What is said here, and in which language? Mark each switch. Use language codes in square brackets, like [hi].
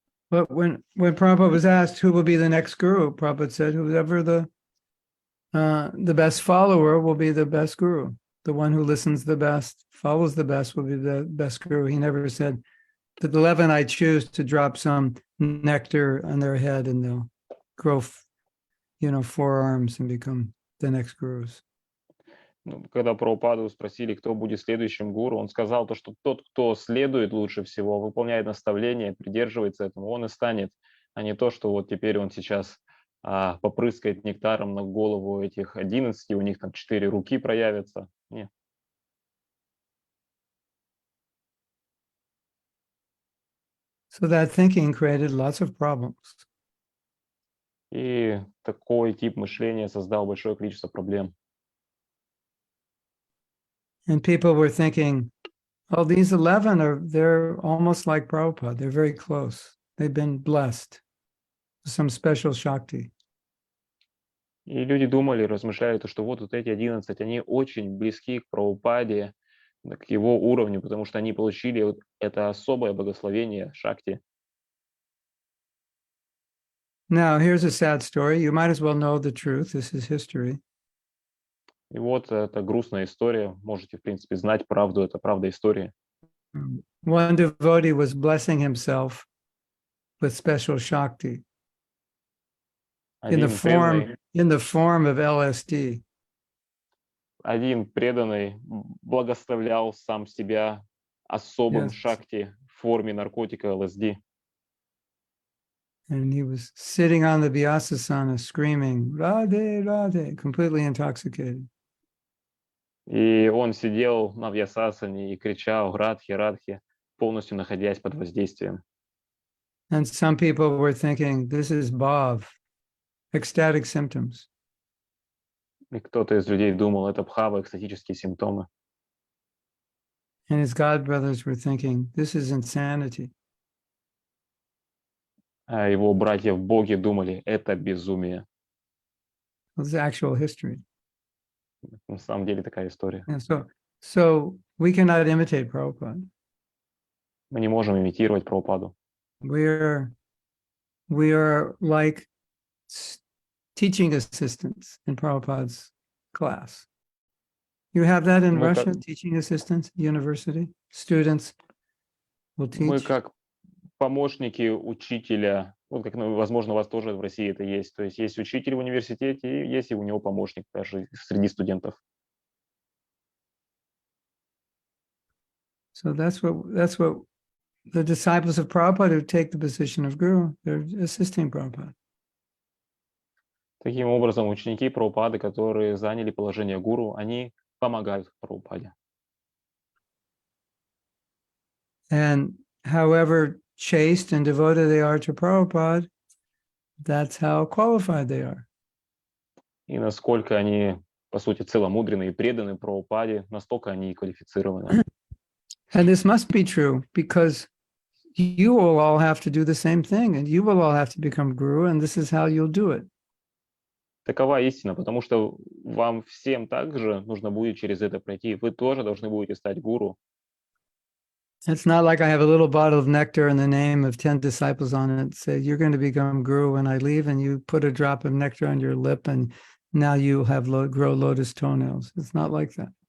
[en] But when Prabhupada was asked who will be the next guru, Prabhupada said, whoever the best follower will be the best guru. The one who listens the best, follows the best will be the best guru. He never said, the 11 I choose to drop some nectar on their head and they'll grow, 4 arms and become the next gurus. [ru] Ну, когда Прабхупаду спросили, кто будет следующим гуру, он сказал то, что тот, кто следует лучше всего, выполняет наставления, придерживается этому, он и станет, а не то, что вот теперь он сейчас попрыскает нектаром на голову этих 11, у них там 4 руки проявятся. Нет. [en] So that thinking created lots of problems. [ru] И такой тип мышления создал большое количество проблем. [en] And people were thinking, oh, these 11 they're almost like Prabhupada. They're very close. They've been blessed with some special Shakti. [ru] И люди думали, размышляли, то, что вот эти 11, они очень близки к Прабхупаде, к его уровню, потому что они получили вот это особое благословение Шакти. [en] Now, here's a sad story. You might as well know the truth. This is history. [ru] И вот это грустная история. Можете, в принципе, знать правду. Это правда истории. [en] One devotee was blessing himself with special Shakti in the form of LSD. [ru] Один преданный благословлял сам себя особым Шакти в форме наркотика ЛСД. [en] And he was sitting on the Vyasasana screaming, Radhe, Radhe, completely intoxicated. [ru] И он сидел на Вьясасане и кричал «Радхи, Радхи», полностью находясь под воздействием. [en] And some people were thinking, this is bhav, ecstatic symptoms. [ru] И кто-то из людей думал, это бхава, экстатические симптомы. [en] And his godbrothers were thinking, this is insanity. [ru] А его братья в Боге думали, это безумие. [en] It was actual history. [ru] На самом деле такая история. [en] And so we cannot imitate Prabhupada. [ru] Мы не можем имитировать Прабхупаду. [en] We are like teaching assistants in Prabhupada's class. You have that in Russia, teaching assistants, university, students will teach. [ru] Мы как помощники учителя, вот как, возможно, у вас тоже в России это есть. То есть есть учитель в университете, и есть и у него помощник даже среди студентов. [en] So that's what the disciples of Prabhupada who take the position of guru, they're assisting Prabhupada. [ru] Таким образом, ученики Прабхупады, которые заняли положение гуру, они помогают Прабхупаде. [en] And however chaste and devoted they are to Prabhupada, that's how qualified they are. [ru] И насколько они, по сути, целомудренны и преданы Прабхупаде, настолько они квалифицированы. [en] And this must be true because you will all have to do the same thing and you will all have to become guru and this is how you'll do it. [ru] Такова истина, потому что вам всем также нужно будет через это пройти. Вы тоже должны будете стать гуру. [en] It's not like I have a little bottle of nectar and the name of 10 disciples on it. Say, you're going to become guru when I leave, and you put a drop of nectar on your lip, and now you have grow lotus toenails. It's not like that.